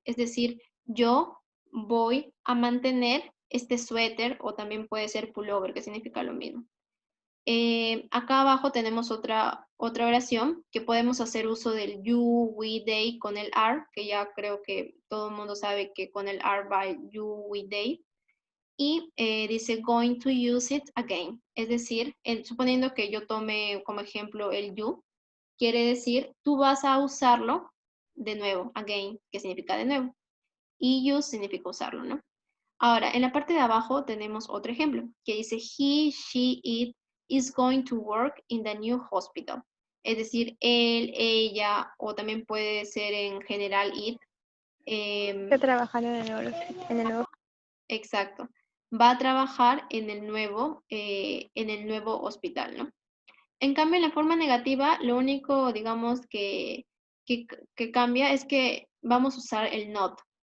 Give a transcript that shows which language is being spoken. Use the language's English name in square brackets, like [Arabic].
[Spanish] Es decir, yo voy a mantener este suéter o también puede ser pullover, que significa lo mismo. Acá abajo tenemos otra oración que podemos hacer uso del you, we, they con el are, que ya creo que todo el mundo sabe que con el are va el you, we, they. Y dice [English] going to use it again. [Spanish] Es decir, suponiendo que yo tome como ejemplo el you, quiere decir tú vas a usarlo de nuevo, [English] again, [Spanish] que significa de nuevo. Y use significa usarlo, ¿no? Ahora, en la parte de abajo tenemos otro ejemplo que dice [English] he, she, it is going to work in the new hospital. [Spanish] Es decir, él, ella, o también puede ser en general it. Está trabajando en el nuevo. Exacto. Va a trabajar en el nuevo hospital, ¿no? En cambio, en la forma negativa, lo único, digamos, que cambia es que vamos a usar el not.